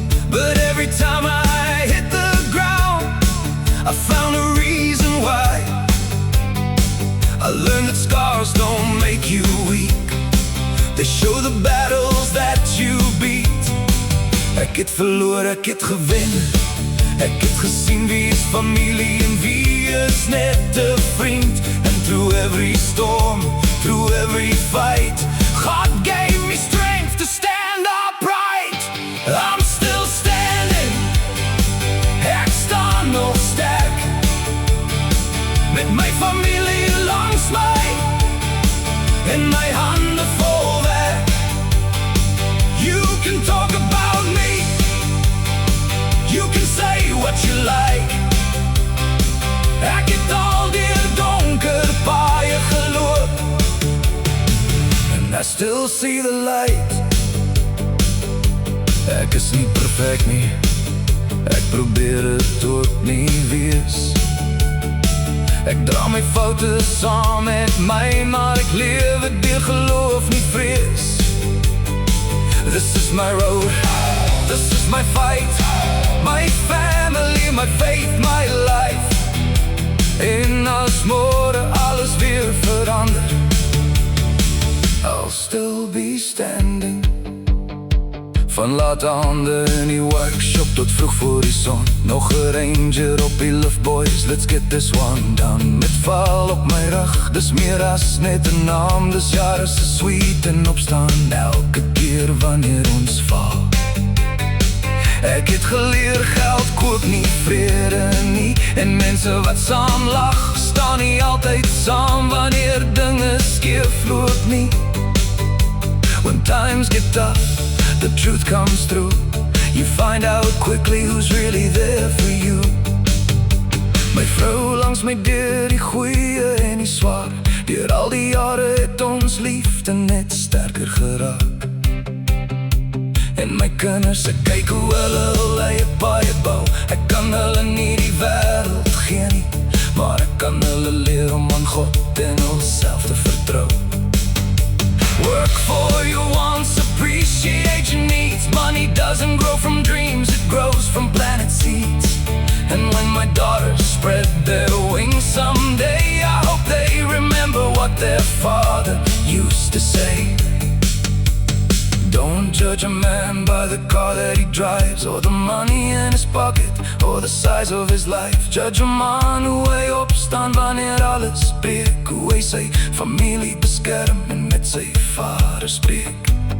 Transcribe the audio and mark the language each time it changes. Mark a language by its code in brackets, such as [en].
[en] But every time I hit the ground, I found a reason why. I learned that scars don't make you weak, they show the battles that you beat. [af] Ek het verloor, ek het gewen, ek het gesien wie is familie en wie is net 'n vriend. [en] And through every storm, through every fight, God gave me strength to stand upright. I'm still standing, [af] ek staan nog sterk, met my familie langs my en my hande vol werk. [en] You can talk about me, you can say what you like. [af] Ek het al deur donker paaie geloop, [en] and I still see the light. [af] Ek is nie perfect nie, ek probeer het ook nie wees. Ek dra my foute saam met my, maar ek lewe deur geloof, nie vrees. [en] This is my road, this is my fight, my family, my faith, my life. [af] En as môre alles weer verander, [en] I'll still be standing. [af] Van late aande in die workshop tot vroeg voor die son, nog 'n ranger op die lift boys, [en] let's get this one done. [af] Met val op my rug, dis meer as net 'n naam, dis jare se sweet en opstaan elke keer wanneer ons val. Ek het geleer geld koop nie vrede nie, en mense wat saam lag, staan nie altyd saam wanneer dinge skeef loop nie. [en] When times get tough, the truth comes through, you find out quickly who's really there for you. [af] My vrou langs my deur, die goeie en die swaar, deur al die jare het ons liefde net sterker geraak. En my kinders, ek kyk hoe hulle eie paie bou. Ek kan hulle nie die wêreld gee nie, maar ek kan hulle leer om aan God en hulself te vertrou. [en] Work for your wants, appreciate your needs. Money doesn't grow from dreams, it grows from planted seeds. And when my daughters spread their wings someday, I hope they remember what their father used to say. Don't judge a man by the car that he drives, or the money in his pocket, or the size of his life. Judge a man [af] hoe hy opstaan wanneer alles breek, hoe hy sy familie beskerm en met sy vader spreek.